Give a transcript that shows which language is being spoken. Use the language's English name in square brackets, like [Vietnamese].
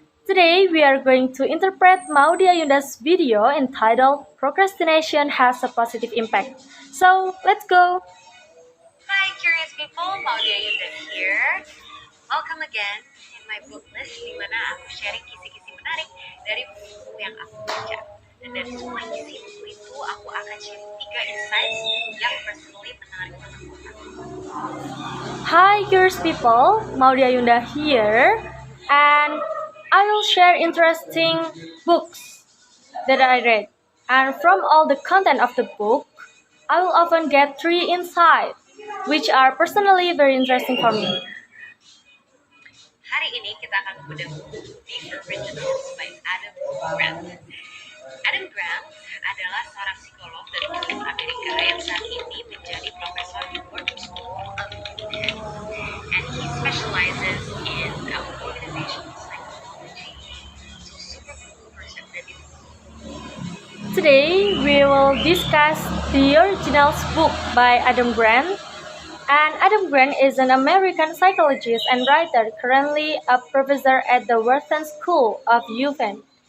[English] Today we are going to interpret Maudy Ayunda's video entitled Procrastination Has a Positive Impact. So, let's go! Hi curious people, Maudy Ayunda here. Welcome again in my book list [Indonesian] di mana aku sharing kisi-kisi menarik dari buku yang aku baca. Dan dari semua isi buku itu aku akan sharing 3 insights yang personally menarik menurut aku. [English] Hi curious people, Maudy Ayunda here and I will share interesting books that I read. And from all the content of the book, I will often get 3 insights which are personally very interesting for me. [Indonesian] Hari ini kita akan membedah buku The Originals by Adam Grant. Adam Grant adalah seorang psikolog dari kampus Amerika yang saat ini menjadi profesor di Wharton School of Education. [English] And he specializes in organizational psychology. So super cool person that is. Today we will discuss the Originals book by Adam Grant. And Adam Grant is an American psychologist and writer, currently a professor at the Wharton School of Education.